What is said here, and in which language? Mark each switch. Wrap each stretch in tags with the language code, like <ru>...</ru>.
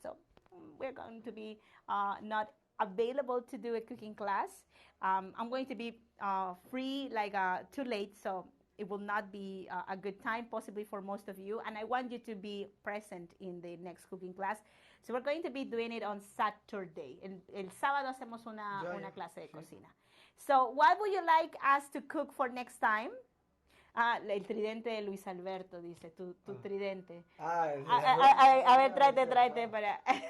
<en>So we're going to be not available to do a cooking class. I'm going to be free too late, so it will not be a good time possibly for most of you, and I want you to be present in the next cooking class. So we're going to be doing it on Saturday.</en> <es>El sábado hacemos una clase de cocina.</es> <en>So what would you like us to cook for next time?</en> <es>El tridente de Luis Alberto, dice, tu tridente. A ver, tráete para...</es>